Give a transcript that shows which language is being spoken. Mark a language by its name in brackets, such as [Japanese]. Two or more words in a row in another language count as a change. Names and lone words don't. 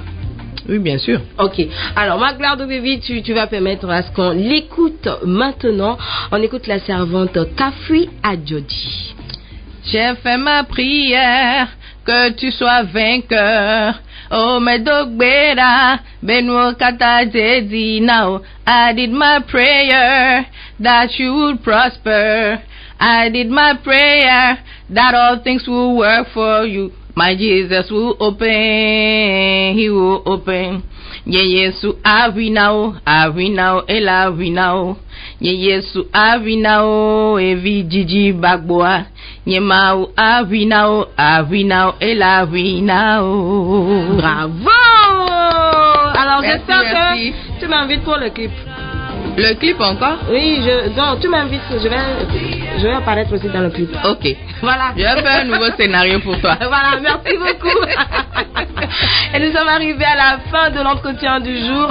[French] Oui, bien sûr. Ok. Alors, Maglardo Baby, tu vas permettre à ce qu'on l'écoute maintenant. On écoute la servante Café Adjodi. J'ai fait ma prière, que tu sois vainqueur. [Ewe] Oh, me dogbera, benwo kata dedi now. [English] I did my prayer that you would prosper. I did my prayer that all things will work for you. My Jesus will open, he will open. [Ewe] Ye Yesu avi now, ela avi now. Ye Yesu avi now, evi jiji bagboa. Ye mau avi now, ela avi now. [French] Bravo! Alors j'espère que tu m'invites pour le clip. Le clip encore? Oui, donc tu m'invites, je vais apparaître aussi dans le clip. Ok. Voilà. Je vais faire un nouveau scénario pour toi. Voilà, merci beaucoup. Et nous sommes arrivés à la fin de l'entretien du jour.